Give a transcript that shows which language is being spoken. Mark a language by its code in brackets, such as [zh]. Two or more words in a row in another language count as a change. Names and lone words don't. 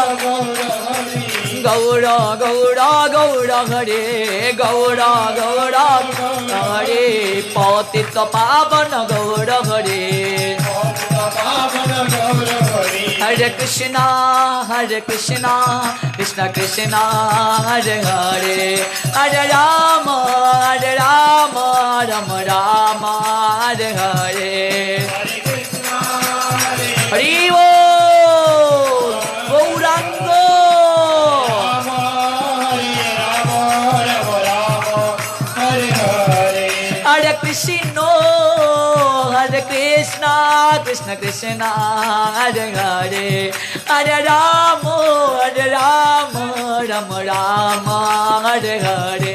[sa] গৌর গৌর গৌর হরে গৌর গৌর হরে পতিত পাবন গৌর হরে হরে কৃষ্ণ কৃষ্ণ কৃষ্ণ হরে হরে হরে রাম রাম রাম হরে হরে हरे कृष्ण, [bn] হরি বল গৌরাঙ্গ [sa] রাম হরে রাম রাম রাম হরে হরে হরে কৃষ্ণ কৃষ্ণ কৃষ্ণ হরে হরে হরে রাম রাম রাম হরে হরে